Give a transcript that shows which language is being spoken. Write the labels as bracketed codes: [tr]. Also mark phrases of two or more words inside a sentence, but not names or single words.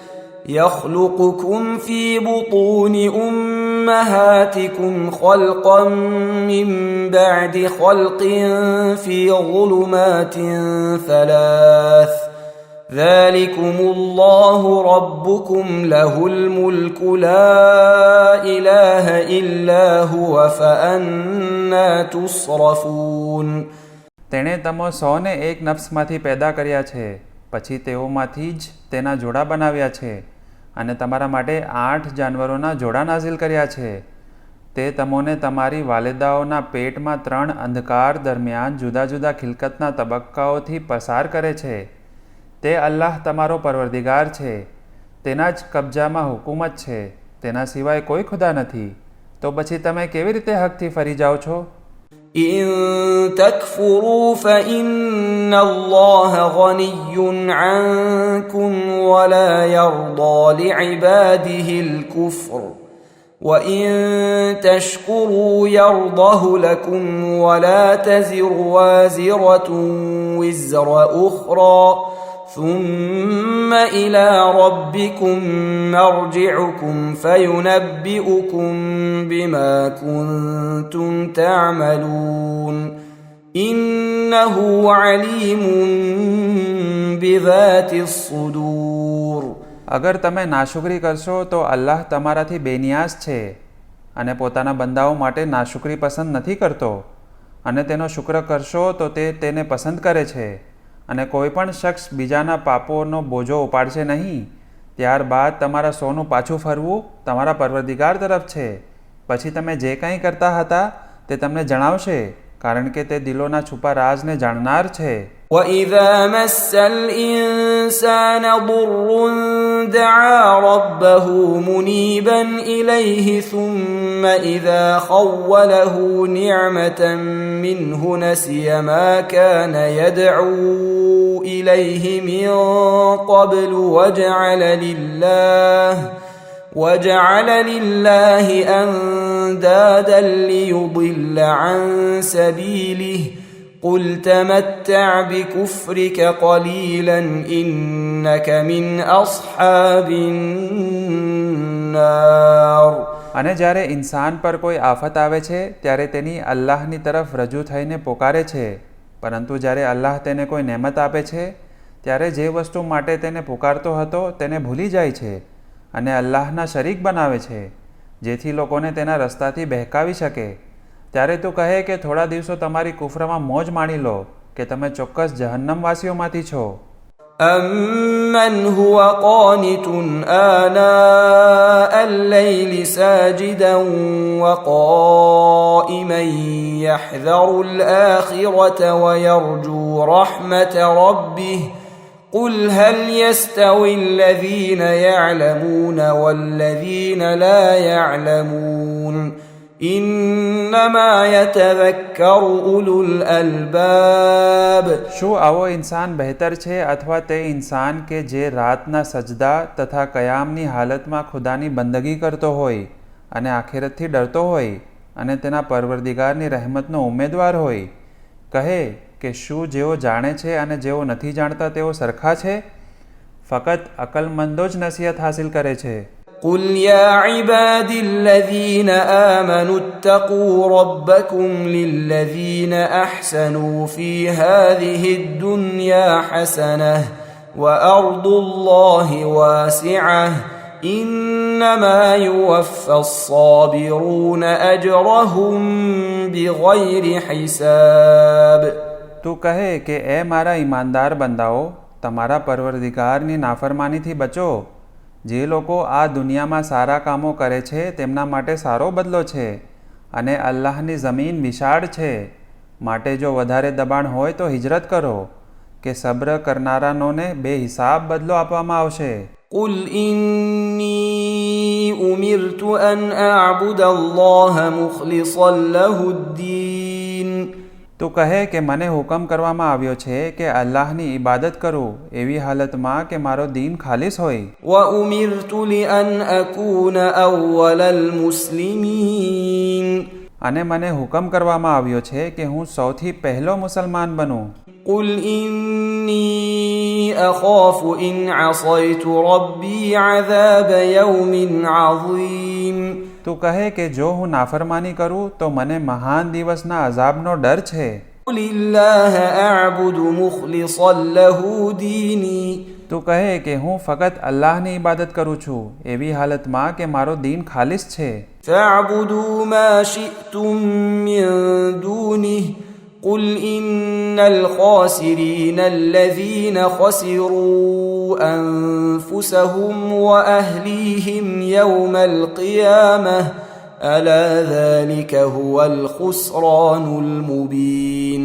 [ar] يخلقكم في بطون أمهاتكم خلقا من بعد خلق في ظلمات 3 ذلكم الله ربكم له الملك لا إله إلا هو فأنا تصرفون [gu] તેણે તમો 100ને એક નફ્સમાંથી પેદા કર્યા છે, પછી તેઓમાંથી જ તેના જોડા બનાવ્યા છે અને તમારા માટે 8 જાનવરોના જોડા નાઝિલ કર્યા છે. તે તમોને તમારી વાલિદાઓના પેટમાં 3 અંધકાર દરમિયાન જુદા જુદા ખિલકતના તબક્કાઓથી પસાર કરે છે. તે અલ્લાહ તમારો પરવરદિગાર છે. તેના જ કબજામાં હુકુમત છે. તેના સિવાય કોઈ ખુદા નથી. તો પછી તમે કેવી રીતે હકથી ફરી જાઓ છો? [ar] إن تكفروا فإن الله غني عنكم ولا يرضى لعباده الكفر وإن تشكروا يرضه لكم ولا تزر وازرة وزر أخرى ثم إلى ربكم مرجعكم فينبئكم بما كنتم تعملون إنه عليم بذات الصدور [gu] અગર તમે નાશુકરી કરશો તો અલ્લાહ તમારાથી બેનિયાઝ છે અને પોતાના બંદાઓ માટે નાશુકરી પસંદ નથી કરતો, અને તેનો શુક્ર કરશો તો તે તેને પસંદ કરે છે. અને કોઈ પણ શખ્સ બીજાના પાપોનો બોજો ઉપાડશે નહીં. ત્યારબાદ તમારા સોનું પાછું ફરવું તમારા પરવરદિગાર તરફ છે. પછી તમે જે કંઈ કરતા હતા તે તમને જણાવશે, કારણ કે તે દિલોના છુપા રાજને જાણનાર છે. [ar] وَإِذَا مَسَّ الْإِنسَانَ ضُرٌّ دَعَا رَبَّهُ مُنِيبًا إِلَيْهِ ثُمَّ إِذَا خَوَّلَهُ نِعْمَةً مِّنْهُ نَسِيَ مَا كَانَ يَدْعُو إِلَيْهِ مِن قَبْلُ وَجَعَلَ لِلَّهِ أَندَادًا لِّيُضِلَّ عَن سَبِيلِهِ قُلْ تَمَتَّعْ بِكُفْرِكَ قَلِيلًا إِنَّكَ مِنْ أَصْحَابِ النَّارِ. [gu] અને જ્યારે ઇન્સાન પર કોઈ આફત આવે છે ત્યારે તેની અલ્લાહની તરફ રજૂ થઈને પોકારે છે, પરંતુ જ્યારે અલ્લાહ તેને કોઈ નેમત આપે છે ત્યારે જે વસ્તુ માટે તેને પુકારતો હતો તેને ભૂલી જાય છે અને અલ્લાહના શરીક બનાવે છે, જેથી લોકોને તેના રસ્તાથી બહેકાવી શકે. ત્યારે તું કહે કે થોડા દિવસો તમારી કુફરમાં મોજ માણી લો કે તમે ચોક્કસ જહન્નમવાસીઓમાંથી છો. [ar] أَمَّنْ هُوَ قَانِتٌ آنَاءَ اللَّيْلِ سَاجِدًا وَقَائِمًا يَحْذَرُ الْآخِرَةَ وَيَرْجُو رَحْمَةَ رَبِّهِ قُلْ هَلْ يَسْتَوِي الَّذِينَ يَعْلَمُونَ وَالَّذِينَ لَا يَعْلَمُونَ إِنَّمَا يَتَذَكَّرُ أُولُو الْأَلْبَابِ. [gu] શું આવો ઇન્સાન બહેતર છે અથવા તે ઇન્સાન કે જે રાતના સજદા તથા કયામની હાલતમાં ખુદાની બંદગી કરતો હોય અને આખિરતથી ડરતો હોય અને તેના પરવરદિગારની રહેમતનો ઉમેદવાર હોય? કહે કે શું જેઓ જાણે છે અને જેઓ નથી જાણતા તેઓ સરખા છે? ફક્ત અકલમંદો જ નસીહત હાસિલ કરે છે. [ar] قُلْ يَا عِبَادِي الَّذِينَ آمَنُوا اتَّقُوا رَبَّكُمْ لِلَّذِينَ أَحْسَنُوا فِي هَذِهِ الدُّنْيَا حَسَنَةٌ وَأَرْضُ اللَّهِ وَاسِعَةٌ إِنَّمَا يُوَفَّى الصَّابِرُونَ أَجْرَهُم بِغَيْرِ حِسَابٍ. [gu] તું કહે કે એ મારા ઈમાનદાર બંદાઓ, તમારા પરવરદિગારની નાફરમાનીથી બચો. જે લોકો આ દુનિયામાં સારા કામો કરે છે તેમના માટે સારો બદલો છે અને અલ્લાહની જમીન વિશાળ છે. માટે જો વધારે દબાણ હોય તો હિજરત કરો કે સબ્ર કરનારાનોને બેહિસાબ બદલો આપવામાં આવશે. [ar] قُلْ إِنِّي أُمِرْتُ أَنْ أَعْبُدَ اللَّهَ مُخْلِصًا لَهُ الدِّينَ. [gu] તું કહે કે મને હુકમ કરવામાં આવ્યો છે કે અલ્લાહની ઇબાદત કરું એવી હાલતમાં કે મારો દીન ખાલીસ હોય. [ar] وَأُمِرْتُ لِأَنْ أَكُونَ أَوَّلَ الْمُسْلِمِينَ. [gu] અને મને હુકમ કરવામાં આવ્યો છે કે હું સૌથી પહેલો મુસલમાન બનું. [ar] قُلْ إِنِّي أَخَافُ إِنْ عَصَيْتُ رَبِّي عَذَابَ يَوْمٍ عَظِيمٍ. [gu] તું કહે કે જો હું નાફરમાની કરું તો મને મહાન દિવસના અઝાબનો ડર છે. [ar] قُلِ اللَّهَ أَعْبُدُ مُخْلِصًا لَهُ دِينِي. [gu] તું કહે કે હું ફક્ત અલ્લાહની ઇબાદત કરું છું એવી હાલતમાં કે મારો દીન ખાલીસ છે. [ar] فَاعْبُدُوا مَا شِئْتُم مِّن دُونِهِ قُلْ إِنَّ الْخَاسِرِينَ الَّذِينَ خَسِرُوا أَنفُسَهُمْ وَأَهْلِيهِمْ يَوْمَ الْقِيَامَةِ أَلَا ذَلِكَ هُوَ الْخُسْرَانُ الْمُبِينُ.